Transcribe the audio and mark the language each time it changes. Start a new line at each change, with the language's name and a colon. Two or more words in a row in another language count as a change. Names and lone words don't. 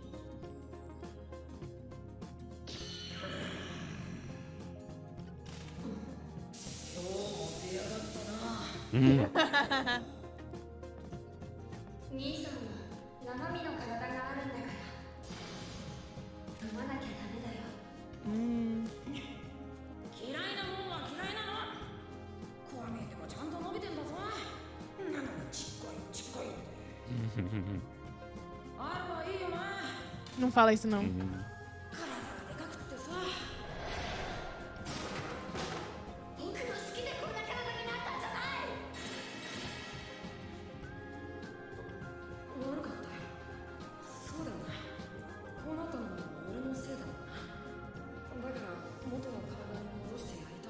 Japanese: 兄さんも生身の体があるんだから飲まなきゃダメだよ。嫌いなもんは嫌いなの。こう見えてもちゃんと伸びてんだぞ。なのにちっこいちっこいって。あるはいいよな。
Portuguese: Não fala isso, não.
Japanese: 体がでかくってさ。僕の好きでこんな体になったんじゃない。悪かったよ。そうだよな。こうなったのも俺のせいだもんな。だから元の体に戻してやりたい。